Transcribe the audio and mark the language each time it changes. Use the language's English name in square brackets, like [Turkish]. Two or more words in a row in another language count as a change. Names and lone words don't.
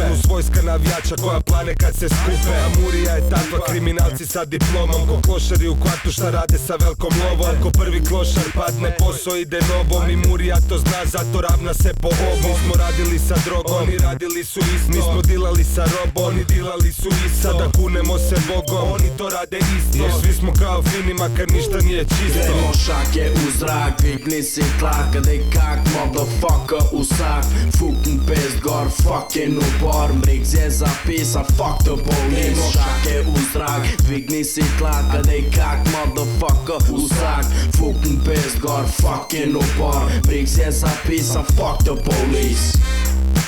[Serbian] Uz vojska navijača koja plane kad se skupe Amurija je takva, kriminalci sa diplomom Ko klošari u kvartu šta rade sa velkom lovom Ko prvi klošar padne posao ide nobom I Murija to zna zato ravna se po ovom Mi smo radili sa drogom, oni radili su isto Mi smo dilali sa robom, oni dilali su isto Sada kunemo se Bogom, oni to rade isto Jer svi smo kao fini makar ništa nije čisto [Slovenian] Grejmo šake u zrak, vigni si tlak Dej kak motherfucker usak Fucking pest gor, fucking upor Mrigs je zapisan, [English] fuck the police [Slovenian] Grejmo šake u zrak, vigni si tlak Dej kak motherfucker usak Fucking pest gor, fucking upor Mrigs je zapisan, [English] fuck the police